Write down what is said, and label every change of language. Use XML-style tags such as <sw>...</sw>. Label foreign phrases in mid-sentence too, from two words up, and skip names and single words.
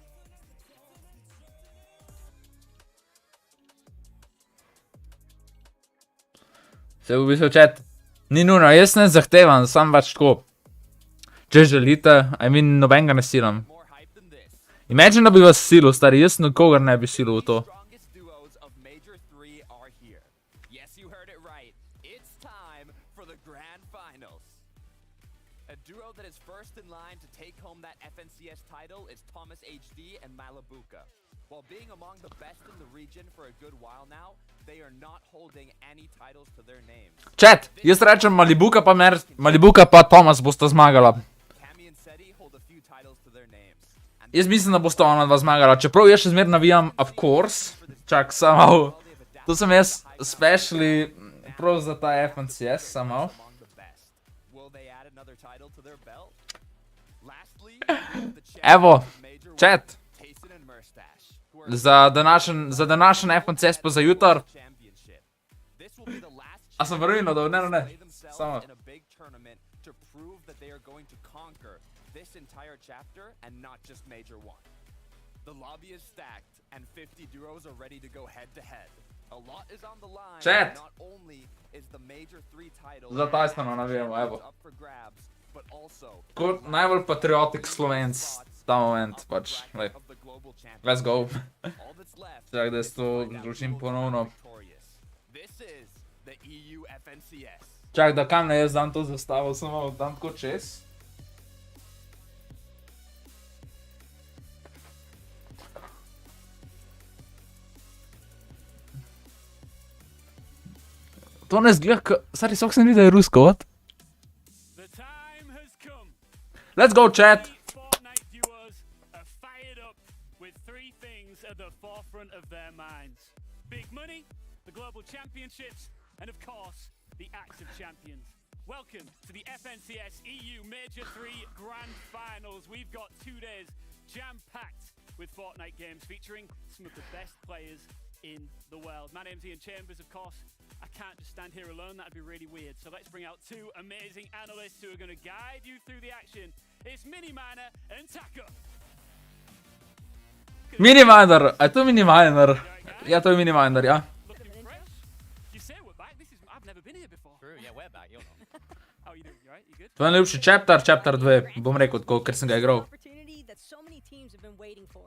<sl>Se v bistvu, chat, ni nujno, jaz ne zahtevam, sam pač tako. Če želite, nobenega ne silam.</sl> <en>More hype than this. Imagine,</en> <sl>da bi vas silil, stari, jaz nikogar ne bi silil v to.</sl> <en>Strongest duos of Major 3 are here. Yes, you heard it right. It's time for the grand finals. A duo that is first in line to take home that FNCS title is Thomas HD and Malibuka. While being among the best in the region for a good while now, they are not holding any titles to their names.</en> <sl>Chat, jaz rečem Malibuka pa Thomas bosta zmagala.</sl> <en>Cammy and Seti hold a few titles to their names. And</en> <sl>Jaz mislim, da bosta ona dva zmagala, čeprav jaz še zmer navijam,</sl> <en>of course.</en> <sl>Čak, samo, to sem jaz especially prav za ta FNCS, samo.</sl> <en>among the best. Will they add another title to their belt? Lastly,</en> <sl>Evo, Major chat,</sl> <en>Tayson and Murstache, who are</en> <sl>za današnji FNCS pa za jutar.</sl> <en>championship. This will be the last</en> <sl>A sem vrnil, da ne,</sl> <en>play themselves</en> <sl>samo.</sl> <en>in a big tournament to prove that they are going to conquer this entire chapter and not just Major 1. The lobby is stacked and 50 duos are ready to go head to head. A lot is on the line.</en> <sl>Chat.</sl> <en>Not only is the Major 3 title</en> <sl>Za Tysona navijamo, evo.</sl> <en>up for grabs, but also</en> <sl>Kot najbolj patriotik Slovenc ta moment, pač, lej,</sl> <en>of the global champion. let's go. All that's left</en> <sl>Čak, da jaz to zložim ponovno.</sl> <en>victorious. This is the EU FNCS.</en> <sl>Čak, da kam ne jaz dam to zastavo, samo dam tako čez. To ne zgleda, stari, sok se mi da je rusko,</sl> <en>what? The time has come. Let's go, chat! These Fortnite duos are fired up with three things at the forefront of their minds. Big money, the global championships, and of course, the acts of champions. Welcome to the FNCS EU Major 3 Grand Finals. We've got 2 days jam-packed with Fortnite games featuring some of the best players in the world. My name's Ian Chambers, of course. I can't just stand here alone, that'd be really weird. So let's bring out 2 amazing analysts who are going to guide you through the action. It's Miniminer and Taco.</en> <sl>Miniminer, a je to Miniminer? Ja, to je Miniminer, ja.</sl> <en>Looking fresh. You say we're back? I've never been here before. True, yeah, we're back, you're not. How you doing? You alright? You good?</en> <sl>To je najljubši chapter 2, bom rekel tako, ker sem ga igral.</sl> <en>Opportunity that so many teams have been waiting for.</en>